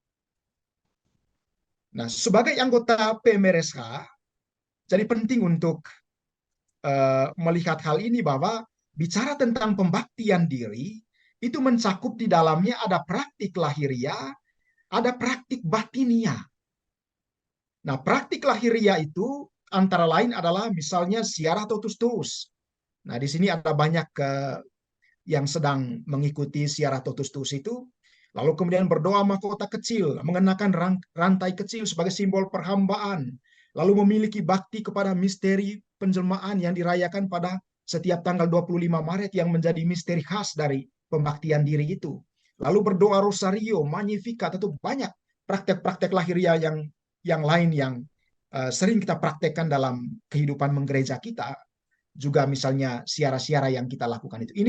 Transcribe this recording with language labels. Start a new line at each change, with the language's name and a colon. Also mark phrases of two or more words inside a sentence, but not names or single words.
Indonesian: Nah, sebagai anggota PMRSH, jadi penting untuk melihat hal ini bahwa bicara tentang pembaktian diri, itu mencakup di dalamnya ada praktik lahiriah, ada praktik batinia. Nah, praktik lahiriah itu antara lain adalah misalnya ziarah
Latin: totus tuus.
Indonesian: Nah, di sini ada banyak yang sedang mengikuti ziarah
Latin: totus tuus
Indonesian: itu, lalu kemudian berdoa mahkota kecil, mengenakan rantai kecil sebagai simbol perhambaan, lalu memiliki bakti kepada misteri penjelmaan yang dirayakan pada setiap tanggal 25 Maret yang menjadi misteri khas dari pembaktian diri itu. Lalu berdoa rosario, magnificat, itu banyak praktek-praktek lahiriah yang lain yang sering kita praktekkan dalam kehidupan menggereja kita, juga misalnya siara-siara yang kita lakukan itu.